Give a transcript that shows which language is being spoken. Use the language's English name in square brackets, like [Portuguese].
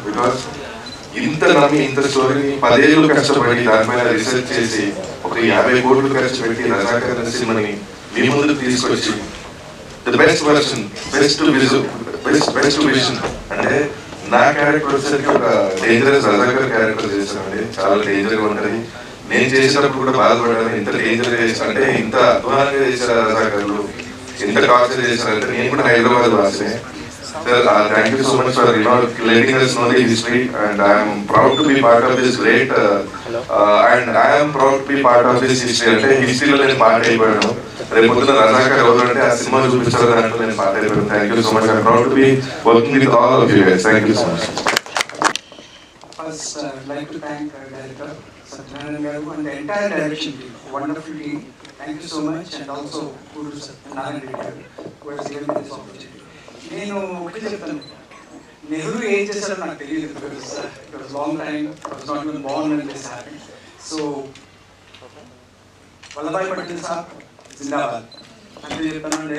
[Telugu] Because ఇంత నమ్మి ఇంత స్టోరీని 10 ఏళ్ళు కష్టపడి దానిపైన రీసెర్చ్ చేసి ఒక 50 కోట్లు ఖర్చు పెట్టి రజాకార్ సినిమాని మీ ముందుకు తీసుకొచ్చి [English] The best version, best vision. [Telugu] అంటే నా క్యారెక్టర్ వచ్చేసరికి ఒక డేంజరస్ రజాకార్ క్యారెక్టర్ చేశానండి. చాలా డేంజర్ గా ఉంటుంది. నేను చేసినప్పుడు కూడా బాధపడాను, ఇంత డేంజర్ చేశాను అంటే, ఇంత అధ్వానంగా చేశారు రజాకారులు, ఇంత టార్చర్ చేశారంటే. నేను కూడా Hyderabad వాసినే. [English] Sir thank you so much for letting us know the history and I am proud to be part of this great and I am proud to be part of this history. [Telugu] అంటే హిస్టరీలో నేను part అయిపోయాను. రేపు పొద్దున రజాకర్ ఎవరంటే ఆ cinema చూపించారు దాంట్లో నేను పార్ట్ అయిపోయాను. [English] Thank you so much. I'm proud to be working with all of you guys. Thank you so much. First, I would like to thank Director Satyanarayana Garu and the entire direction team. Wonderful team. Thank you so much, and also Guru Satyanarayana Garu who has given me this opportunity. [Telugu] నేను ఒకటి చెప్తాను, నెహ్రూ ఏం చేశారో నాకు తెలియదు. [English] Because it was long time, I was not even born when this happened. [Telugu] So Vallabhbhai Patel sir జిందాబాద్ అంటే చెప్తాను.